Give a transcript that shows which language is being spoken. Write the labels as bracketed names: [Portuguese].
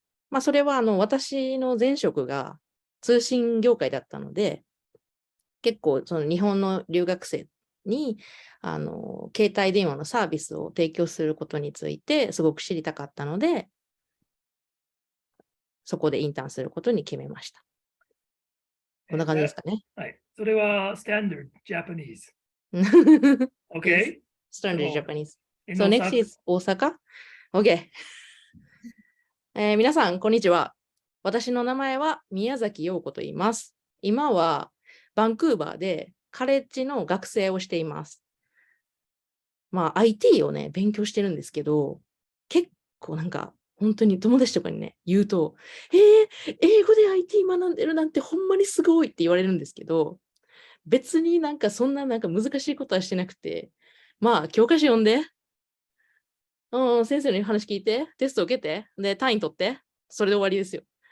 [Japanese] まあ、それは私の前職が通信業界だったので、結構その日本の留学生に携帯電話のサービスを提供することについてすごく知りたかったので、そこでインターンすることに決めました。こんな感じですかね。はい。それはスタンダード、Japanese. [English] Okay. Standard Japanese. So next is 大阪 Okay. [Japanese] 皆さん、こんにちは。私の名前は宮崎陽子と言います。今はバンクーバーでカレッジの学生をしています。まあ IT をね、勉強してるんですけど、結構なんか本当に友達とかにね、言うと、英語で IT 学んでるなんてほんまにすごいって言われるんですけど、別になんかそんななんか難しいことはしてなくて、まあ教科書読んで、先生の話聞いて、テスト受けて、で、単位取って、それで終わりですよ。